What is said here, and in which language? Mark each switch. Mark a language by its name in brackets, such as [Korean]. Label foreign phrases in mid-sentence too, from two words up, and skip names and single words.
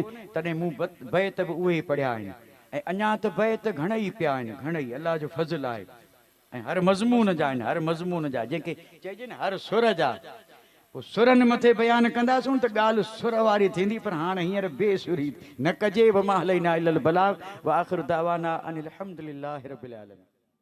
[Sindhi] तॾहिं मूं बैत बि उहे ई पढ़िया आहिनि ऐं अञा त बैत घणेई पिया आहिनि, घणेई। अलाह जो फज़ल आहे ऐं हर मज़मून जा आहिनि, हर मज़मून जा, जंहिंखे चइजे न हर सुर जा। पोइ सुरनि मथे बयानु कंदासूं त ॻाल्हि सुर वारी थींदी, पर हाणे हींअर बेसुरी न कजे। [Arabic] و ما علينا إلا البلاغ و آخر دعوانا أن الحمد لله رب العالمين.